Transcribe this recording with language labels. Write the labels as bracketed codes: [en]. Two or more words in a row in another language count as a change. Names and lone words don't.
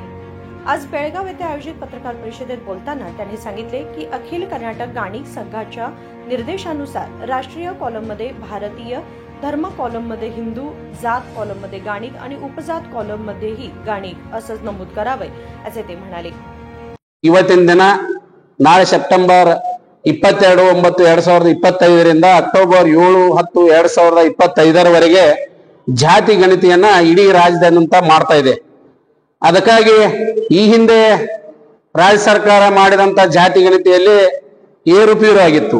[mr] आज बेळगाव येथे आयोजित पत्रकार परिषदेत बोलताना त्यांनी सांगितले की अखिल कर्नाटक गाणिक संघाच्या निर्देशानुसार राष्ट्रीय कॉलममध्ये भारतीय, धर्म कॉलममध्ये हिंदू, जात कॉलममध्ये गाणिक आणि उपजात कॉलममध्येही गाणिक असंच नमूद करावे, असे ते म्हणाले। [kn] ಇವತ್ತಿನ ದಿನ ನಾಳೆ ಸೆಪ್ಟೆಂಬರ್ 22/9/2025 ರಿಂದ ಅಕ್ಟೋಬರ್ 7-10/2025 ರವರೆಗೆ ಜಾತಿ ಗಣತಿಯನ್ನ ಇಡೀ ರಾಜ್ಯದಾದ್ಯಂತ ಮಾಡ್ತಾ ಇದೆ। ಅದಕ್ಕಾಗಿ ಈ ಹಿಂದೆ ರಾಜ್ಯ ಸರ್ಕಾರ ಮಾಡಿದಂತ ಜಾತಿ ಗಣತಿಯಲ್ಲಿ ಏರುಪೇರು ಆಗಿತ್ತು।